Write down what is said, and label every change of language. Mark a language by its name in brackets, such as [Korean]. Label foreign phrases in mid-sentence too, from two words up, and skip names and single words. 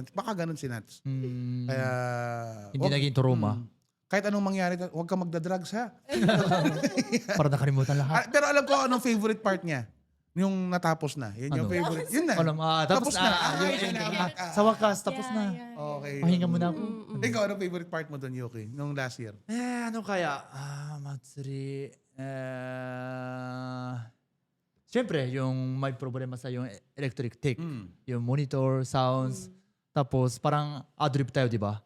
[Filipino] Baka ganon si Nats. Kaya... Hindi naging trauma. Kahit anong mangyari, huwag ka magdadrugs ha. Para nakalimutan lahat. Pero alam ko anong [English] favorite part [Filipino] niya. Yung natapos na. Yun yung Ano? favorite. Yun na. Tapos na. Ay, Yung ending. salamat. Sa wakas, tapos Yeah, na. [English] yeah, yeah. [Filipino] Okay. Pahinga muna ako. Ikaw, anong [English] favorite part [Filipino] mo doon, Yuki? Nung [English] last year? [Filipino] Ano kaya? Matsuri. Siyempre, yung may problema sa yung [English] electric tick. [Filipino] Yung monitor, sounds. Tapos parang adlib tayo, di ba?